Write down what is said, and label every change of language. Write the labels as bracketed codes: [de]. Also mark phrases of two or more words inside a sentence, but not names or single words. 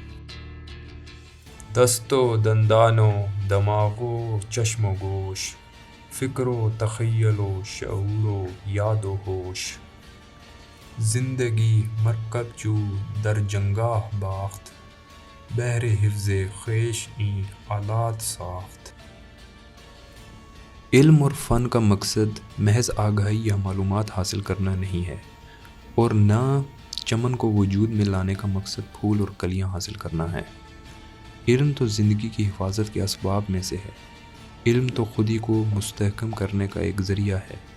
[fa] دست و دندان و دماغ و چشم و گوش، فکر و تخیل و شعور و یاد و ہوش. زندگی مرکب جو در جنگاه باخت، بہر حفظ خویش این آلات ساخت. [ur] علم اور فن کا مقصد محض آگاہی یا معلومات حاصل کرنا نہیں ہے، اور نہ چمن کو وجود میں لانے کا مقصد پھول اور کلیاں حاصل کرنا ہے۔ علم تو زندگی کی حفاظت کے اسباب میں سے ہے۔ علم تو خودی کو مستحکم کرنے کا ایک ذریعہ ہے۔